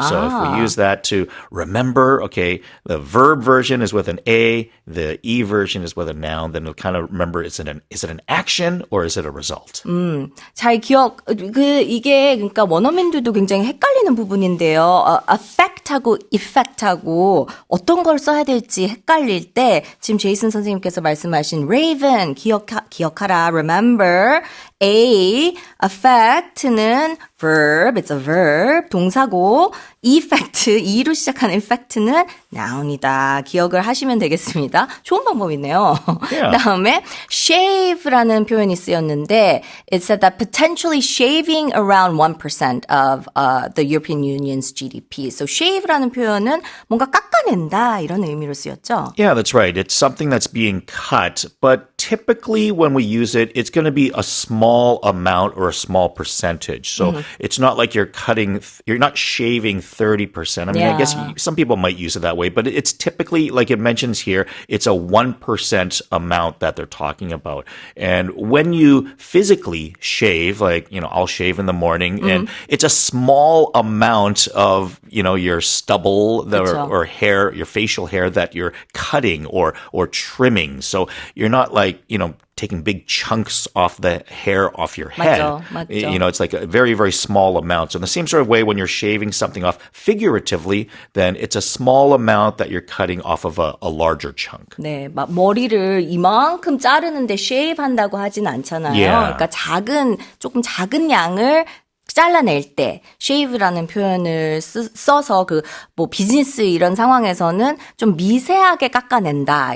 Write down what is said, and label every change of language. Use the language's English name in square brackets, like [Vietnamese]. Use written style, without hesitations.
[English] So if we use that to remember, okay, the verb version is with an A, the E version is with a noun, then we'll kind of remember, is it an action or is it a result? [Korean] 잘 이게 그러니까 원어민들도 굉장히 헷갈리는 부분인데요. affect하고 effect하고 어떤 걸 써야 될지 헷갈릴 때 지금 제이슨 선생님께서 말씀하신 raven 기억하라, remember. A, affect는 verb. verb. [English] It's a verb. [Korean] 동사고 effect, e로 시작하는 effect는 noun이다. 기억을 하시면 되겠습니다. 좋은 방법이네요. [English] Yeah. [Korean] 다음에 shave라는 표현이 쓰였는데 [English] it said that potentially shaving around 1% of the European Union's GDP. [Korean] So shave라는 표현은 뭔가 깎아낸다 이런 의미로 쓰였죠. [English] Yeah, that's right. It's something that's being cut, but typically when we use it, it's going to be a small amount or a small percentage. So it's not like you're not shaving 30%. I mean, I guess Yeah. some people might use it that way, but it's typically, like it mentions here, it's a 1% amount that they're talking about. And when you physically shave, like, I'll shave in the morning, and it's a small amount of, your stubble [Korean] 그쵸. [English] or hair, your facial hair that you're cutting or trimming. So you're not like, taking big chunks off the hair off your head. [Korean] 맞죠. [English] It's like a very, very small amount. So in the same sort of way, when you're shaving something off figuratively, then it's a small amount that you're cutting off of a larger chunk. [Korean] 네, 막 머리를 이만큼 자르는데 shave 한다고 하진 않잖아요. [English] Yeah. [Korean] 그러니까 조금 작은 양을 잘라낼 때 shave라는 표현을 써서 비즈니스 이런 상황에서는 좀 미세하게 깎아낸다.